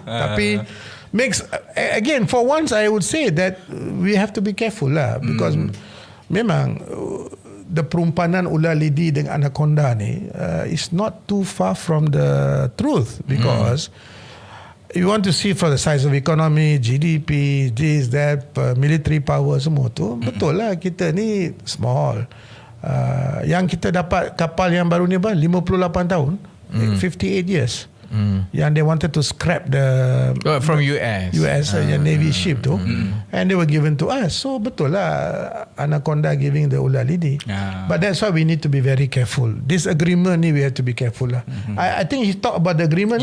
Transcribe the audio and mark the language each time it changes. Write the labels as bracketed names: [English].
[English] Tapi makes, again, for once I would say that we have to be careful lah, because memang the [Malay] perumpamaan ular lidi dengan anaconda ni [English] is not too far from the truth, because you want to see for the size of economy, GDP, this, that, military power, [Malay] semua tu, betul lah kita ni [English] small. [Malay] Yang kita dapat kapal yang baru ni 58 tahun, [English] 58 years. Yang they wanted to scrap the from US yang Navy ship tu, and they were given to us. So betul lah anaconda giving the ular lidi. But that's why we need to be very careful. This agreement ni we have to be careful lah. I think he talk about the agreement.